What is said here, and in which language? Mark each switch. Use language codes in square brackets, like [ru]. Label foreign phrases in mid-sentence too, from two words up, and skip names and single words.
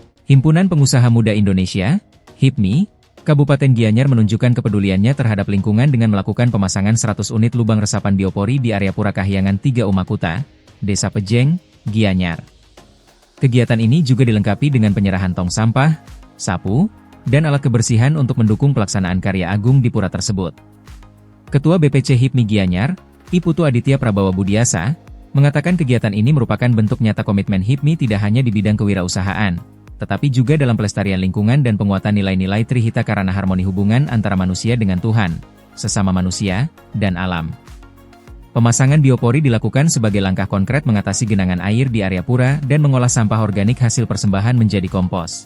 [id] Himpunan Pengusaha Muda Indonesia, HIPMI, Kabupaten Gianyar menunjukkan kepeduliannya terhadap lingkungan dengan melakukan pemasangan 100 unit lubang resapan biopori di area Pura Kahyangan 3 Umakuta, Desa Pejeng, Gianyar. Kegiatan ini juga dilengkapi dengan penyerahan tong sampah, sapu, dan alat kebersihan untuk mendukung pelaksanaan karya agung di pura tersebut. Ketua BPC HIPMI Gianyar, I Putu Aditya Prabawa Budiasa, mengatakan kegiatan ini merupakan bentuk nyata komitmen HIPMI tidak hanya di bidang kewirausahaan, tetapi juga dalam pelestarian lingkungan dan penguatan nilai-nilai Trihita Karana harmoni hubungan antara manusia dengan Tuhan, sesama manusia, dan alam. Pemasangan biopori dilakukan sebagai langkah konkret mengatasi genangan air di area pura dan mengolah sampah organik hasil persembahan menjadi kompos.